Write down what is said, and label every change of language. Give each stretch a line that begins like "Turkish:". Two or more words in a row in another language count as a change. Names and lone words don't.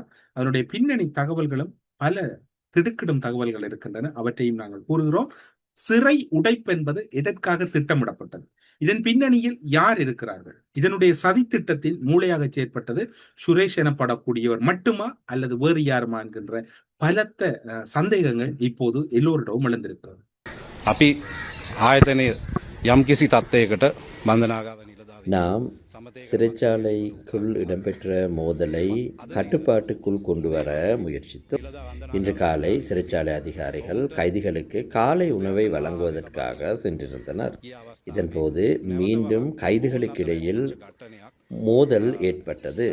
Tamil: அதனுடைய பின்னணி தகவல்களும் பல திடுக்கிடும் தகவல்கள் இருக்கின்றன, அவற்றையும் நாங்கள் கூறுகிறோம். சிறை உடைப்பு என்பது எதற்காக திட்டமிடப்பட்டது, இதன் பின்னணியில் யார் இருக்கிறார்கள், இதனுடைய சதி திட்டத்தில் மூளையாக செயற்பட்டது சுரேஷ் எனப்படக்கூடியவர் மட்டுமா அல்லது வேறு யாருமா என்கின்ற பலத்த சந்தேகங்கள் இப்போது எல்லோரிடமும் எழுந்திருக்கிறது.
Sinhala: අපි ආයතනය යම්කිසි තත්ත්වයකට බන්ධනාගාර
Tamil: நாம் சிறைச்சாலைக்குள் இடம்பெற்ற மோதலை கட்டுப்பாட்டுக்குள் கொண்டு வர முயற்சித்தோம். இன்று காலை சிறைச்சாலை அதிகாரிகள் கைதிகளுக்கு காலை உணவை வழங்குவதற்காக சென்றிருந்தனர். இதன்போது மீண்டும் கைதிகளுக்கிடையில் மோதல் ஏற்பட்டது.